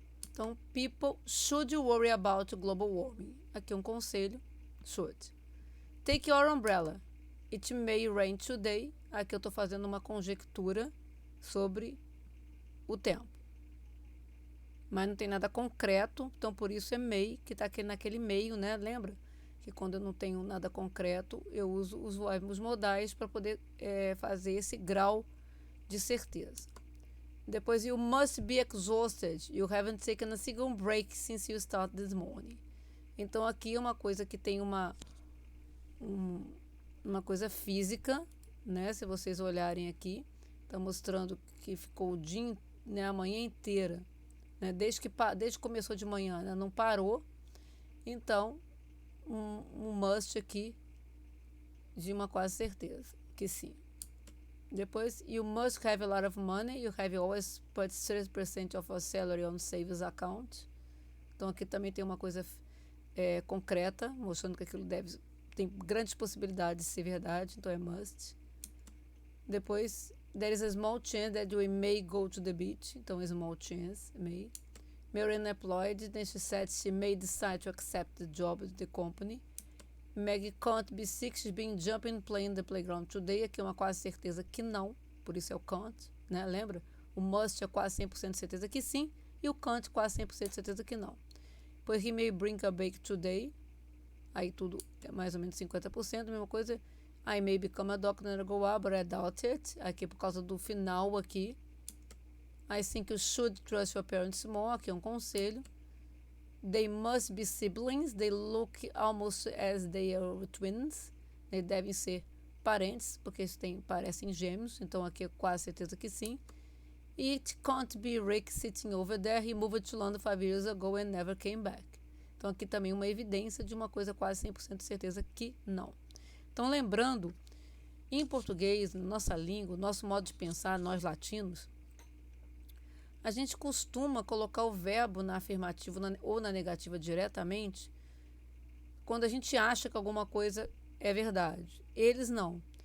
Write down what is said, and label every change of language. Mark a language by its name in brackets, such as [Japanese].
[English] Então, people should worry about global warming. [Portuguese] Aqui um conselho, [English] should. Take your umbrella. It may rain today. [Portuguese] Aqui eu estou fazendo uma conjectura sobre o tempo. Mas não tem nada concreto, então por isso é may, que está aqui naquele meio, né? Lembra? Que quando eu não tenho nada concreto, eu uso os verbos modais para poder fazer esse grau de certeza. [English] Depois, you must be exhausted. You haven't taken a single break since you started this morning. [Portuguese] Então, aqui é uma coisa que tem uma coisa física, né? Se vocês olharem aqui, está mostrando que ficou o dia, né, a manhã inteira, né? Desde que começou de manhã, né? Não parou. Então, um must aqui de uma quase certeza, que sim. [English] Depois, you must have a lot of money. You have always put 30% of your salary on savings account. [Portuguese] Então, aqui também tem uma coisa concreta, mostrando que aquilo tem grandes possibilidades de ser verdade. Então, é must. [English] Depois, there is a small chance that we may go to the beach. Então, a small chance, may. Mary unemployed, then she said she may decide to accept the job at the company. Maggie can't be sick, she's been jumping playing in the playground today. [Portuguese] Aqui é uma quase certeza que não, por isso é o can't, né? Lembra? O must é quase 100% de certeza que sim, e o can't quase 100% de certeza que não. [English] Pois he may bring a bake today. [Portuguese] Aí tudo é mais ou menos 50%, mesma coisa. [English] I may become a doctor and go up, but I doubt it. [Portuguese] Aqui por causa do final aqui. [English] I think you should trust your parents more. [Portuguese] Aqui é um conselho. [English] They must be siblings. They look almost as they are twins. [Portuguese] Eles devem ser parentes, porque eles parecem gêmeos. Então, aqui é quase certeza que sim. [English] It can't be Rick sitting over there. He moved to London 5 years ago and never came back. [Portuguese] Então, aqui também uma evidência de uma coisa quase 100% de certeza que não. Então, lembrando, em português, nossa língua, nosso modo de pensar, nós latinos, a gente costuma colocar o verbo na afirmativa ou na negativa diretamente quando a gente acha que alguma coisa é verdade. Eles não.